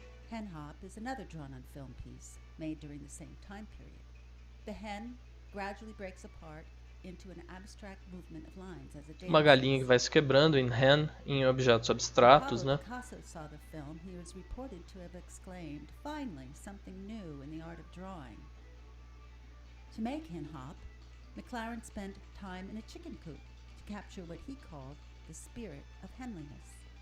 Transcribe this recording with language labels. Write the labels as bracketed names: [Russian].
[English] Hen hop is another drawn-on film piece made during the same time period. The hen gradually breaks apart into an abstract movement of lines as a data. [Portuguese] Uma galinha que vai se quebrando em hen, em objetos abstratos, né? [English] Picasso saw the film, he was reported to have exclaimed, "Finally, something new in the art of drawing." To make hen hop, McLaren spent time in a chicken coop to capture what he called the spirit of henliness.